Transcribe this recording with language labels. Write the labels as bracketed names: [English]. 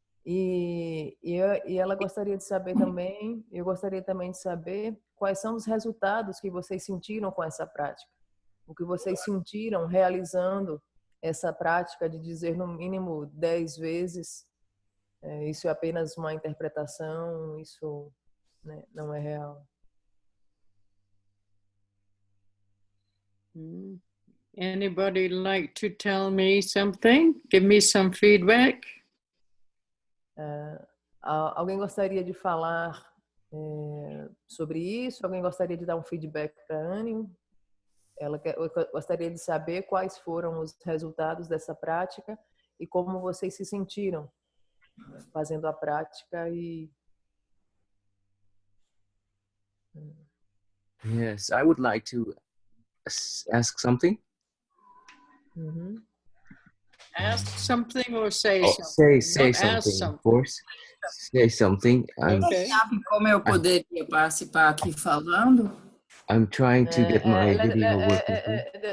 [Portuguese] E ela gostaria de saber também, eu gostaria também de saber quais são os resultados que vocês sentiram com essa prática. O que vocês sentiram realizando essa prática de dizer no mínimo 10 vezes, isso é apenas uma interpretação, isso, né, não é real. [English] Anybody like to tell me something? Give me some feedback? [Portuguese] Alguém gostaria de falar sobre isso? Alguém gostaria de dar um feedback para a Ani? Eu gostaria de saber quais foram os resultados dessa prática e como vocês se sentiram fazendo a prática e... [English] Yes, I would like to ask something. Ask something or say something? Say something, of course. Say something. Okay. [Portuguese] Sabe como eu poderia participar aqui falando? [English] I'm trying to get my video working.